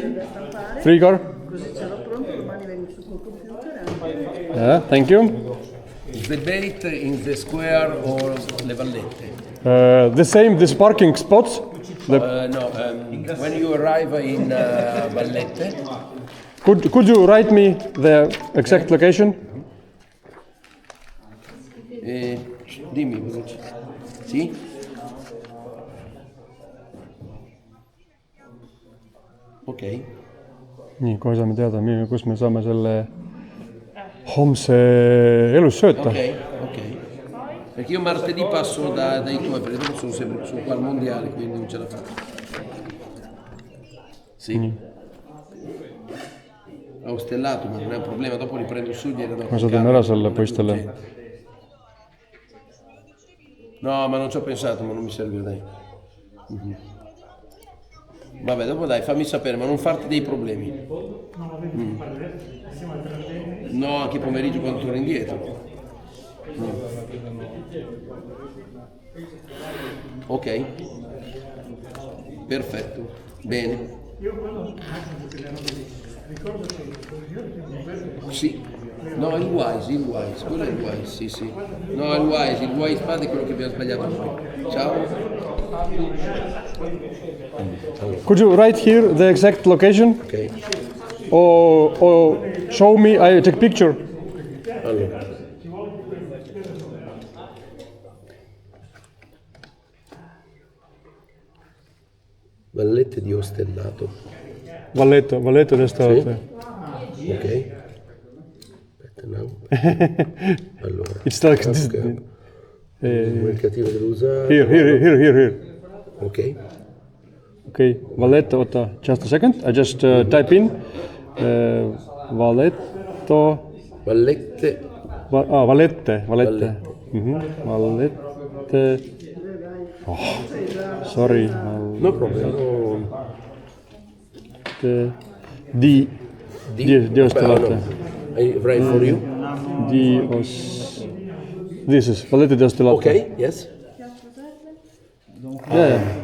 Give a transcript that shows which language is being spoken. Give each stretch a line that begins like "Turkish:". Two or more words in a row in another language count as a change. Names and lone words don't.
English: 3 car. Yeah, thank you. The bait in the square or le vallette? The same, this parking spots. When you arrive in Vallette. Could you write me the exact location?
Italian: Dimmi veloce. Sì? Ok.
Estonian: Nii, kohe saame teada, kus me saame selle homse elus sööta.
Italian: Ok. Perché io martedì passo dai tuoi, perché non sono sempre su qua al mondiale, quindi non ce la faccio. Sì. Ho stellato, ma non è un problema, dopo li prendo su e gliela do.
Estonian: Ma saadame ära selle poistele.
Italian: No, ma non ci ho pensato, ma non mi serve, dai. Vabbè, dopo dai, fammi sapere, ma non farti dei problemi. No, anche pomeriggio quando torno indietro. Ok. Perfetto. Bene. Sì. No, il Wise, quello è il Wise, sì. No, il Wise Pad è quello che abbiamo sbagliato noi. Ciao.
English: Could you write here the exact location? Ok. Or show me, I take picture.
Italian: Allora. Vallette di Ostellato. Valletto destra. Sì. Ok. Aspetta, no. Allora.
English: It's like this. Okay. Mercatino dell'Usato. Here. Ok. Okay, Valletto, just a second. I just type in Valletto. Vallette. Vallette. Vallette. Oh, sorry. No problem.
Italian: Di Ostellato.
English: I write for you. This is Vallette di Ostellato. Okay, yes. Yeah.